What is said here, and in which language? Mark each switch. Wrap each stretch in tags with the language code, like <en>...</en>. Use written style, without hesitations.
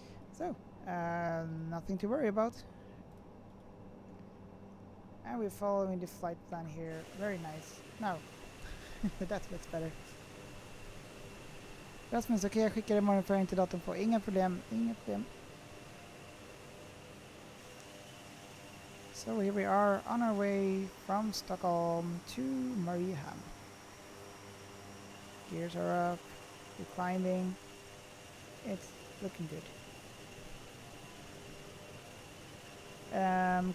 <en>So, nothing to worry about. And we're following the flight plan here. Very nice. No. That looks better.</en> <sv>Rasmus, okej, jag skickar imorgon för inte datorn på. Inga problem. Inga problem.</sv> <en>So here we are on our way from Stockholm to Mariehamn. Gears are up. We're climbing. It's looking good.</en>